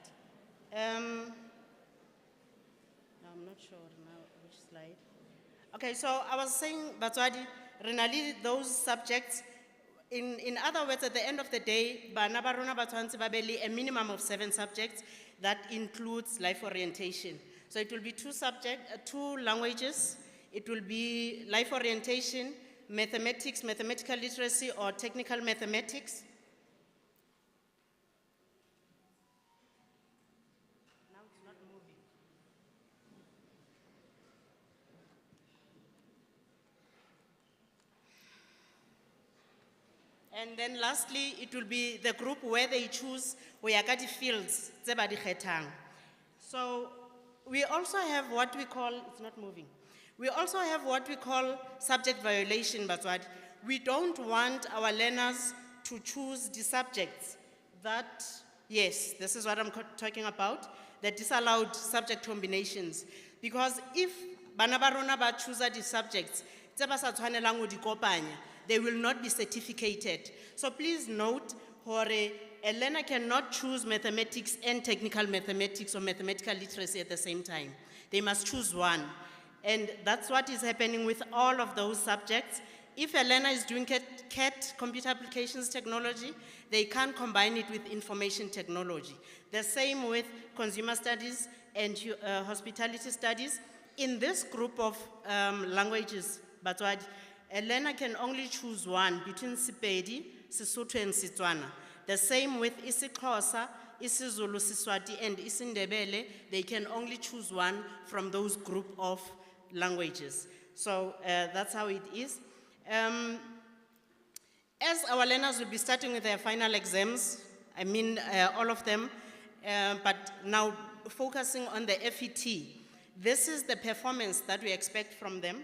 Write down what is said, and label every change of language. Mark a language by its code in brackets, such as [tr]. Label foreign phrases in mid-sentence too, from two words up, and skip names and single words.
[en] Now I'm not sure now which slide. Okay, so I was saying, Batswadi, renali those subjects. In other words, at the end of the day, [st] bana ba rona ba tshwantse ba be le [en] a minimum of 7 subjects that includes life orientation. So it will be 2 languages. It will be life orientation, mathematics, mathematical literacy, or technical mathematics. And then lastly, it will be the group where they choose Oyakati fields, [st] tse ba di kgethang. [en] So we also have what we call, it's not moving. We also have what we call subject violation, Batswadi. We don't want our learners to choose the subjects that, yes, this is what I'm talking about, the disallowed subject combinations. Because if [st] bana ba rona ba [en] choose the subjects, [st] tse ba sa tshwanelang ho di kopanya, [en] they will not be certificated. So please note, a learner cannot choose mathematics and technical mathematics or mathematical literacy at the same time. They must choose one. And that's what is happening with all of those subjects. If a learner is doing CAT, computer applications technology, they can't combine it with information technology. The same with consumer studies and hospitality studies. In this group of languages, Batswadi, a learner can only choose one between Sepedi, Sesotho and Setswana. The same with isiXhosa, isiZulu, Siswati and isiNdebele, they can only choose one from those group of languages. So that's how it is. As our learners will be starting with their final exams, I mean all of them, but now focusing on the FET, this is the performance that we expect from them.